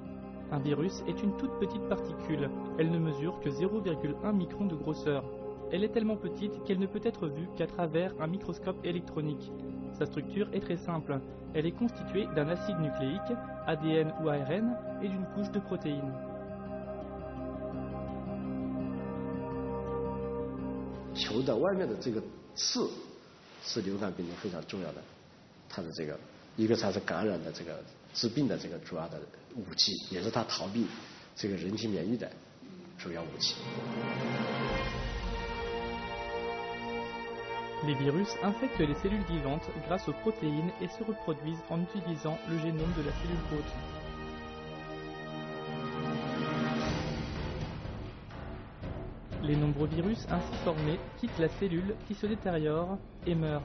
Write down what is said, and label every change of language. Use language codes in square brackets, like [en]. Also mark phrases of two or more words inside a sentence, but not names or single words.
[fr] Un virus est une toute petite particule. Elle ne mesure que 0,1 micron de grosseur. Elle est tellement petite qu'elle ne peut être vue qu'à travers un microscope électronique. Sa structure est très simple. Elle est constituée d'un acide nucléique, ADN ou ARN, et d'une couche de protéines. [zh] 球在外面的这个刺是流感病毒非常重要的，它的这个一个它是感染的这个致病的这个主要的武器，也是它逃避这个人体免疫的主要武器。 [fr] Les virus infectent les cellules vivantes grâce aux protéines et se reproduisent en utilisant le génome de la cellule hôte. Les nombreux virus ainsi formés quittent la cellule qui se détériore et meurt.